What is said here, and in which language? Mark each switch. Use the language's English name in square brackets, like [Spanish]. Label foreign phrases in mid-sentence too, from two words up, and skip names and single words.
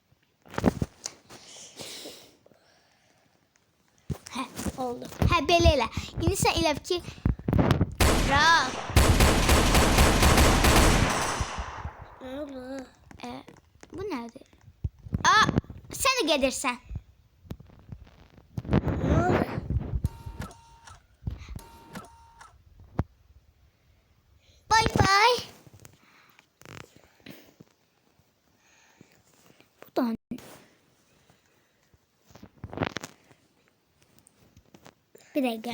[Azerbaijani] Hə, oldu. Hə, belə elə. İndi sən elə bil ki... Bravo. [Turkish] Ne oldu? [Azerbaijani] Bu nədir? Aa, sən də gedirsən. [Turkish] Ne oldu? [English] Bye bye. [Turkish] Bu da ne? Bir dakika.